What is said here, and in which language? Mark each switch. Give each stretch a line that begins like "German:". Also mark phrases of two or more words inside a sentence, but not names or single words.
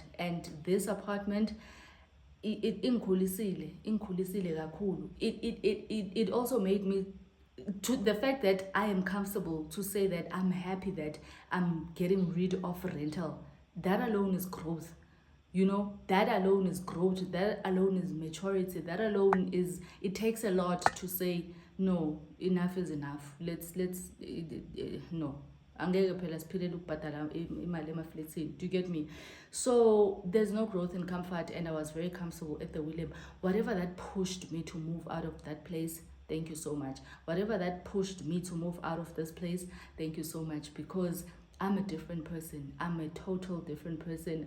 English: And this apartment, it also made me, to the fact that I am comfortable to say that I'm happy that I'm getting rid of rental. That alone is growth. You know, that alone is growth. That alone is maturity. That alone is, it takes a lot to say, no, enough is enough. No,
Zulu: angeke phela siphilele ukubhadala imali emafletsini.
English: Do you get me? So there's no growth in comfort, and I was very comfortable at the William. Whatever that pushed me to move out of that place, thank you so much. Whatever that pushed me to move out of this place, thank you so much, because I'm a different person. I'm a total different person.